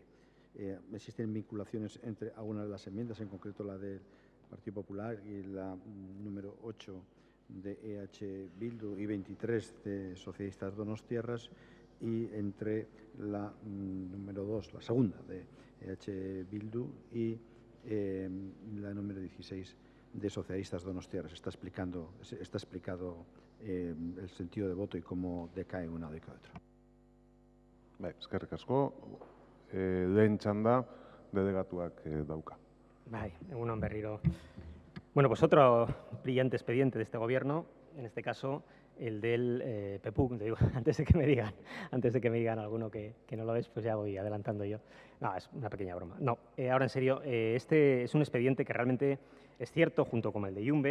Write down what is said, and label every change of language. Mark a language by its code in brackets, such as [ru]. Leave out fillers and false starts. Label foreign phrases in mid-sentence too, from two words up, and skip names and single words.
[es] Existen vinculaciones entre algunas de las enmiendas, en concreto la del Partido Popular y la número 8 de EH Bildu y 23 de Socialistas Donostiarras, y entre la número 2, la segunda de EH Bildu y la número 16 de Socialistas Donostiarras. Está explicado el sentido de voto y cómo decae una de cada otra. [eu] Bai, eskerrik asko. Lehen txanda, delegatuak dauka. Bai, egunon berriro. [es] Bueno, pues otro brillante expediente de este Gobierno, en este caso el del PEPUC. Digo, antes de que me digan alguno que no lo es, pues ya voy adelantando yo. No, es una pequeña broma. No, ahora en serio, este es un expediente que realmente es cierto, junto con el de Yumbe.